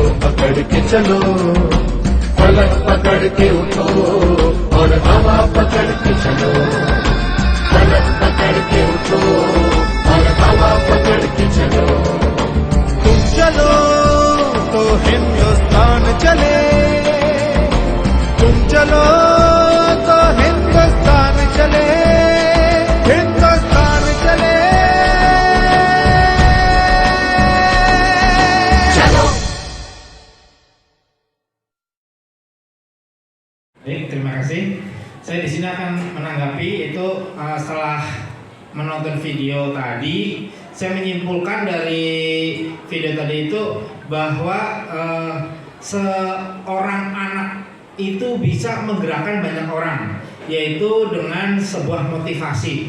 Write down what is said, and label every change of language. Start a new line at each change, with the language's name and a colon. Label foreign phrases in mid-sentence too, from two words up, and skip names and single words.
Hindi: अकड़ के चलो पलक पकड़ के उठो और हवा पकड़ के चलो पलक पकड़ के उठो और हवा पकड़ के चलो तुम चलो तो हिंदुस्तान चले तुम चलो तो हिंदुस्तान चले हिंदुस्तान चले चलो
Indonesian: Baik, terima kasih. Saya di sini akan menanggapi itu setelah menonton video tadi, saya menyimpulkan dari video tadi itu bahwa seorang anak itu bisa menggerakkan banyak orang, yaitu dengan sebuah motivasi.